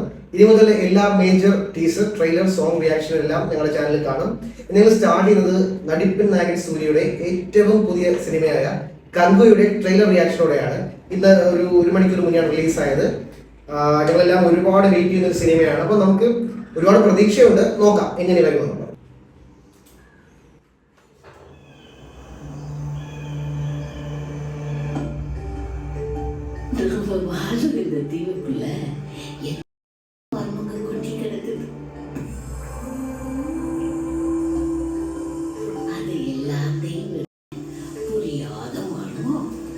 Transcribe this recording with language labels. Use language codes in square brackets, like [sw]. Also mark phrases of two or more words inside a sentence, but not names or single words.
[ml] ഇനി മുതൽ എല്ലാ [en] major teaser, trailer, song reaction [ml] എല്ലാം ഞങ്ങളുടെ ചാനലിൽ കാണും. നിങ്ങൾ സ്റ്റാർട്ട് ചെയ്യുന്നത് നടിപ്പിൻ നായകൻ സൂര്യയുടെ ഏറ്റവും പുതിയ സിനിമയായ കങ്കുയുടെ ട്രെയിലർ റിയാക്ഷനോടെയാണ്. ഇന്ന് ഒരു മണിക്കൂർ മുന്നെയാണ് റിലീസായത്. ഞങ്ങളെല്ലാം ഒരുപാട് വെയിറ്റ് ചെയ്യുന്ന ഒരു സിനിമയാണ്. അപ്പോൾ നമുക്ക് ഒരുപാട് പ്രതീക്ഷയുണ്ട്. നോക്കാം എങ്ങനെ വരുമെന്ന്. [ta] வாழ்கிற தீவுக்குள்ள மர்மங்க கொட்டி கிடக்குது. அது எல்லாத்தையும் புரியாத மர்மம்.